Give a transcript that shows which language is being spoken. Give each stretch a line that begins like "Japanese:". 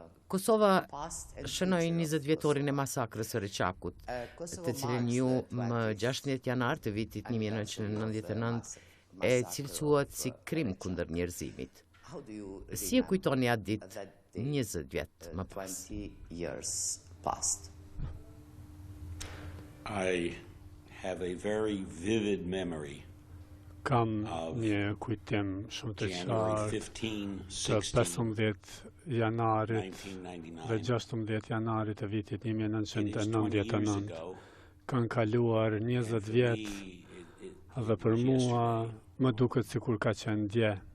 Albanian: Kosova shënoi 20 vjetorin e masakrës së Reçakut, të cilën ju më 16 janar të vitit 1999 e cilësuat si krim kundër njerëzimit. Si e kujtoni atë ditë 20 vjet më pas?
English: I have a very vivid memory.
Albanian: Kam një kujtim shumë të qartë të 15 janarit dhe 16 janarit të vitit 1999. Kanë kaluar 20 vjet dhe për mua më duket sikur ka qenë dje.